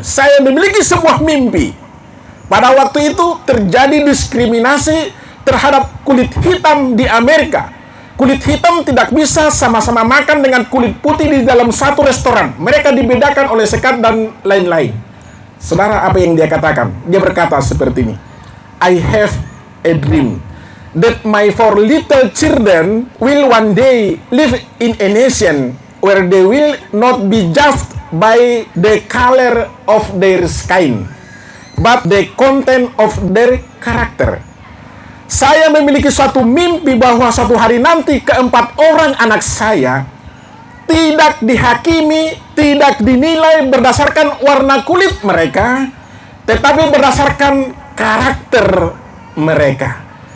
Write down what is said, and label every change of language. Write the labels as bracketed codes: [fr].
[id] Saya memiliki sebuah mimpi. Pada waktu itu terjadi diskriminasi terhadap kulit hitam di Amerika. Kulit hitam tidak bisa sama-sama makan dengan kulit putih di dalam satu restoran. Mereka dibedakan oleh sekat dan lain-lain. Saudara, apa yang dia katakan? Dia berkata seperti ini. [en] I have a dream that my 4 little children will one day live in a nation where they will not be judged by the color of their skin, but the content of their character. [id] Saya memiliki suatu mimpi bahwa suatu hari nanti keempat orang anak saya tidak dihakimi, tidak dinilai berdasarkan warna kulit mereka, tetapi berdasarkan karakter mereka.